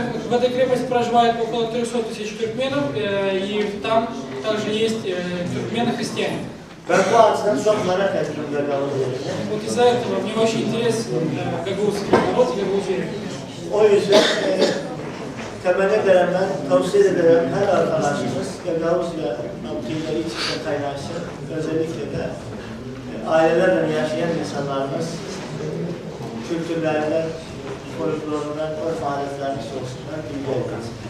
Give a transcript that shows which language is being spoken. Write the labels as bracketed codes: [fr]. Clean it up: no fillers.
[ru] В этой крепости проживает около 300 тысяч тюркменов, и там также есть тюркмены-христиане. [tr] Ben bu açıdan çok merak ettim Gagavuz yerini. [ru] Вот из-за этого мне очень интересен гагаузский народ и Гагаузия. [tr] O yüzden temenni ederim ben, tavsiye ederim her arkadaşımız Gagavuz'la mevkileri içinde kaynaşsın. Özellikle de ailelerle yaşayan insanlarımız kültürlerinden, folklorundan, örf adetlerinden sorsunlar, bilgi edilsin.